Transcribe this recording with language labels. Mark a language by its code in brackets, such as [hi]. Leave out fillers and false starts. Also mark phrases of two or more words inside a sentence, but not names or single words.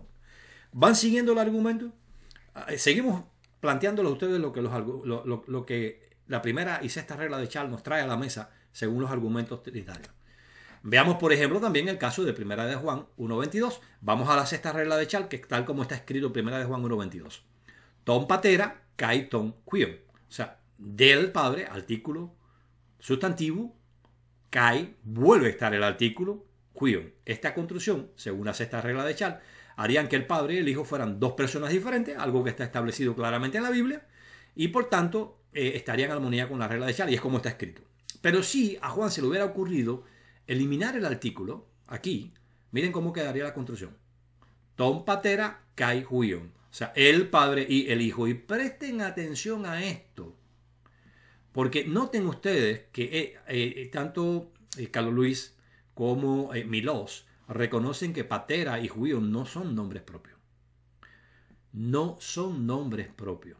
[es] ¿Van siguiendo el argumento? Seguimos planteándolo a ustedes lo que la primera y sexta regla de Charles nos trae a la mesa según los argumentos trinitarios. Veamos, por ejemplo, también el caso de 1 de Juan 1:22. Vamos a la sexta regla de Charles, que tal como está escrito 1 de Juan 1:22. [el] τὸν πατέρα καὶ τὸν υἱόν. [es] O sea, del Padre, artículo sustantivo, kai, vuelve a estar el artículo quion. Esta construcción, según la sexta regla de Charles, harían que el Padre y el Hijo fueran dos personas diferentes, algo que está establecido claramente en la Biblia, y por tanto estaría en armonía con la regla de Charles, y es como está escrito. Pero si a Juan se le hubiera ocurrido eliminar el artículo, aquí, miren cómo quedaría la construcción. [el] τὸν πατέρα καὶ υἱόν. [es] O sea, el Padre y el Hijo. Y presten atención a esto. Porque noten ustedes que tanto Carlos Luis como Milós reconocen que patera y huion no son nombres propios. No son nombres propios.